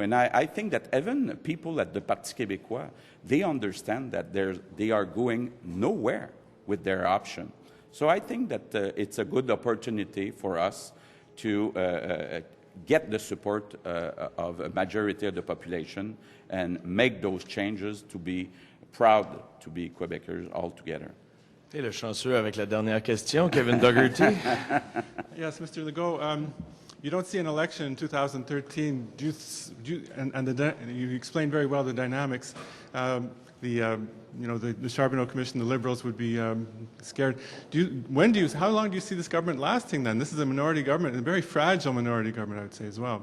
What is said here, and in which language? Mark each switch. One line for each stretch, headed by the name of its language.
English: And I think that even people at the Parti québécois, they understand that they are going nowhere with their option. So I think that it's a good opportunity for us to get the support of a majority of the population and make those changes to be proud to be Quebecers all together.
French: Et le chanceux avec la dernière question, Kevin Dougherty.
English: Yes, Mr. Legault, you don't see an election in 2013. You explained very well the dynamics. The Charbonneau Commission, the Liberals would be scared. How long do you see this government lasting then? This is a minority government, a very fragile minority government, I would say as well.